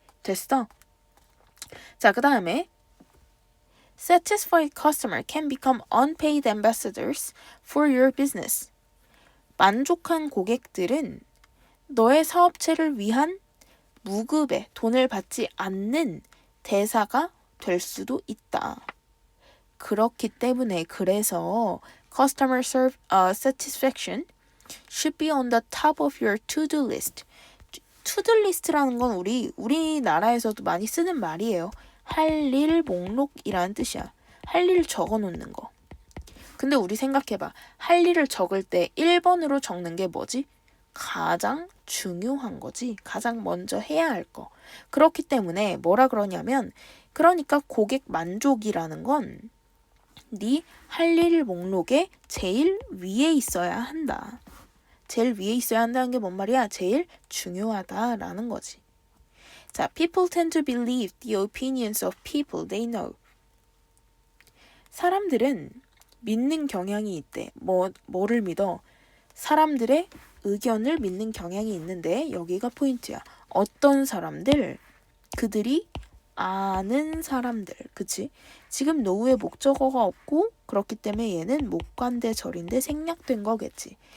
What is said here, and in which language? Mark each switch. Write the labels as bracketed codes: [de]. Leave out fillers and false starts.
[ko] 됐어? 자, 그 다음에 [en] Satisfied customer can become unpaid ambassadors for your business. [ko] 만족한 고객들은 너의 사업체를 위한 무급의 돈을 받지 않는 대사가 될 수도 있다. 그렇기 때문에 그래서 [en] customer satisfaction should be on the top of your to-do list. [ko] to-do list라는 건 우리나라에서도 많이 쓰는 말이에요. 할 일 목록이라는 뜻이야. 할 일 적어 놓는 거. 근데 우리 생각해봐. 할 일을 적을 때 1번으로 적는 게 뭐지? 가장 중요한 거지. 가장 먼저 해야 할 거. 그렇기 때문에 뭐라 그러냐면 그러니까 고객 만족이라는 건 네 할 일 목록에 제일 위에 있어야 한다. 제일 위에 있어야 한다는 게 뭔 말이야? 제일 중요하다라는 거지. 자, [en] people tend to believe the opinions of people they know. [ko] 사람들은 믿는 경향이 있대. 뭐를 믿어? 사람들의 의견을 믿는 경향이 있는데 여기가 포인트야. 어떤 사람들? 그들이 아는 사람들. 그치? 지금 노후에 목적어가 없고 그렇기 때문에 얘는 목관대절인데 생략된 거겠지.